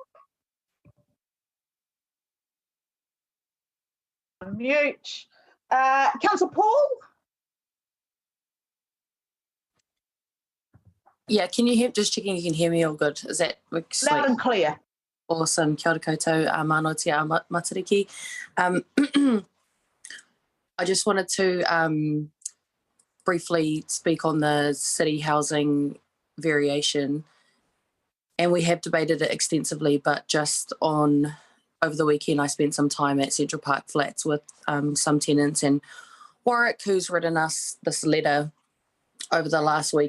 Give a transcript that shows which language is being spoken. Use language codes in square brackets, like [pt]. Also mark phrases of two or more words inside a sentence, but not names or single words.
[en] Mute. Councillor Paul? Yeah, can you hear, just checking you can hear me all good? Is that Loud and clear. Awesome. [mi] Kia ora koutou, mano te a matariki. [en] I just wanted to briefly speak on the city housing variation. And we have debated it extensively, but just over the weekend, I spent some time at Central Park Flats with some tenants, and Warwick, who's written us this letter over the last week.